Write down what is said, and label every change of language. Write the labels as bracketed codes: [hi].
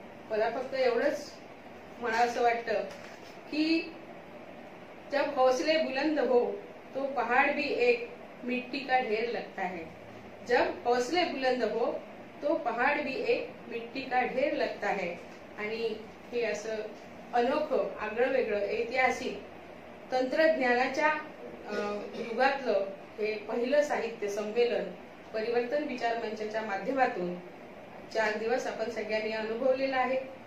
[mr] मला फक्त एवढंच म्हणावंसं वाटतं की [hi] जब हौसले बुलंद हो तो पहाड़ भी एक मिट्टी का ढेर लगता है. जब हौसले बुलंद हो तो पहाड़ भी एक मिट्टी का ढेर लगता है. [mr] आणि हे असं अनोखं आगळं वेगळं ऐतिहासिक तंत्रज्ञानाच्या युगातलं हे पहिलं साहित्य संमेलन परिवर्तन विचार मंचाच्या माध्यमातून 4 दिवस आपण सगळ्यांनी अनुभवलेलं आहे.